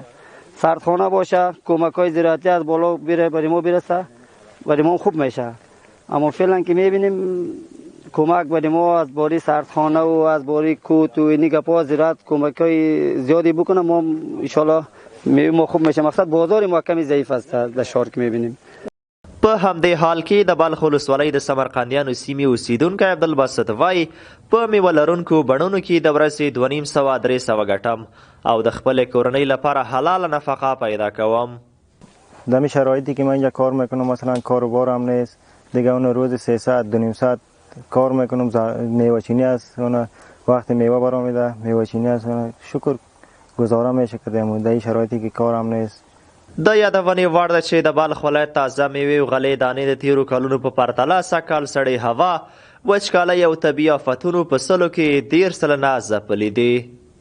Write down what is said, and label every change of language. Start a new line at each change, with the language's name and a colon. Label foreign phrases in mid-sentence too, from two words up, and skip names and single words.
Persian: سردخانه باشه، کمک‌های زراعتی از بالا بره برای ما برسه، برای ما خوب میشه. اما فعلا که میبینیم کمک برای ما از باری سردخانه و از باری کوت و اینی گپا زراعت کمک‌های زیادی بکنه، ما ان شاءالله ما خوب میشه. مقصد بازار ما کمی ضعیف است در شهر که میبینیم.
Pashto: په همدې حال کې د بلخ ولسوالۍ د سمرقندیانو سیمې اوسیدونکی عبدالباسط وایي په میوه لرونکو بڼونو کې د ورځې 250-300 ګټم او د خپلې کورنۍ لپاره حلاله نفقه پیدا کوم.
Persian: در این شرایطی که من اینجا کار میکنم، مثلا کاروبارم نیست دیگه، اون روز 300-200 کار میکنم. میوه چینی است، اون وقت میوه برام میده، میوه چینی است، شکر گزاره میشه کردم در این شرایطی که کارم نیست.
Pashto: د یادونې وړ ده چې د بلخ ولایت تازه میوې او غلې دانې د تیرو کلونو په پرتله سږکال سړې هوا، وچکالۍ او طبیعي آفتونو په سلو کې 13 سلنه ځپلي دي.